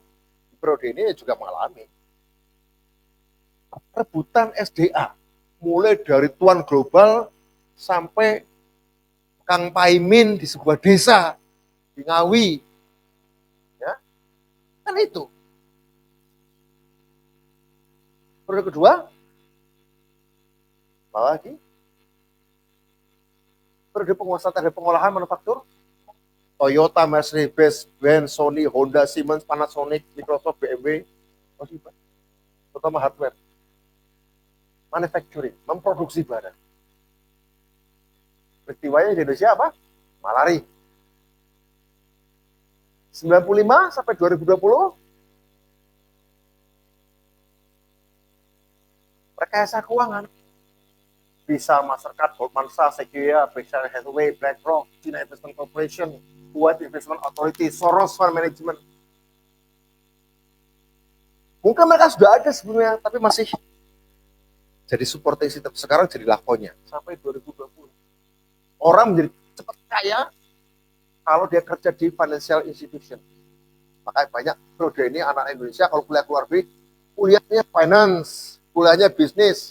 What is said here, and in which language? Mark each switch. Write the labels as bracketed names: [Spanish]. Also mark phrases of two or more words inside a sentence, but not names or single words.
[Indonesian] Di periode ini juga mengalami. Rebutan SDA, mulai dari tuan global sampai Kang Paimin di sebuah desa di Ngawi, ya kan itu. Periode kedua, apa lagi? Periode penguasaan dan pengolahan manufaktur, Toyota, Mercedes, Benz, Sony, Honda, Siemens, Panasonic, Microsoft, BMW, terutama [English] hardware, manufacturing, [Indonesian] memproduksi barang. Peristiwanya di Indonesia apa? Malari. 95 sampai 2020, rekayasa keuangan. Visa, Mastercard, Goldman Sachs, Sequoia, Berkshire Hathaway, BlackRock, China Investment Corporation, Kuwait Investment Authority, Soros Fund Management. Mungkin mereka sudah ada sebelumnya, tapi masih jadi [English] supporting system. [Indonesian] Sekarang jadi lakonnya. Sampai 2020. Orang menjadi cepat kaya kalau dia kerja di [English] financial institution. [Indonesian] Makanya banyak periode ini anak Indonesia kalau kuliah keluar negeri, kuliahnya finance, kuliahnya bisnis.